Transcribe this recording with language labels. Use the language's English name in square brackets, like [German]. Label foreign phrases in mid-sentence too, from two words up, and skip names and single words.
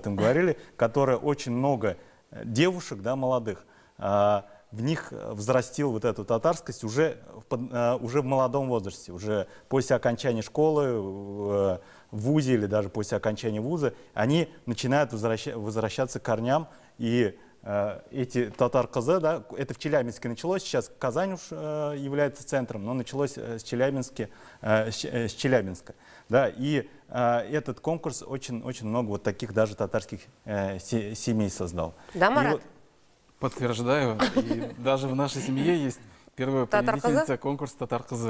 [Russian] этом говорили, которая очень много девушек, да, молодых, в них взрастил вот эту татарскость уже в молодом возрасте, уже после окончания школы, в вузе или даже после окончания вуза, они начинают возвращаться к корням, и эти татар-кызы, да, это в Челябинске началось, сейчас Казань уж является центром, но началось с Челябинска. Да, и этот конкурс очень много вот таких даже татарских семей создал. Да, Марат? Подтверждаю. И даже в нашей семье есть первая победительница конкурса «Татар-кызы».